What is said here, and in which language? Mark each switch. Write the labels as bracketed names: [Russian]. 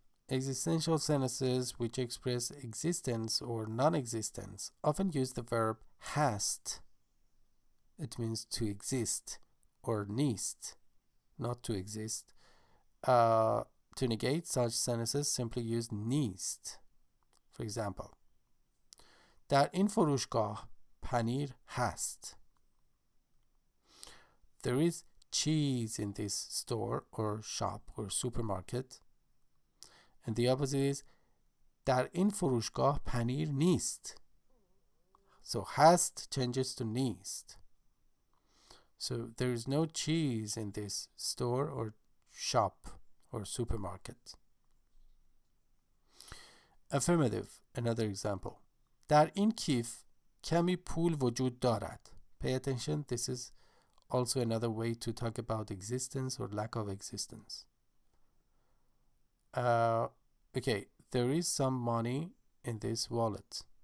[English] Existential sentences which express existence or non-existence often use the verb hast. It means to exist, or نیست. not to exist. To negate such sentences, simply use نیست. For example, [Persian] در این فروشگاه پنیر هست. [English] There is cheese in this store or shop or supermarket. And the opposite is [Persian] در این فروشگاه پنیر نیست. [English] So hast changes to نیست. So there is no cheese in this store or shop or supermarket. Affirmative, another example. [Persian] در این کیف کمی پول وجود دارد. [English] Pay attention, this is also another way to talk about existence or lack of existence. Okay, there is some money in this wallet.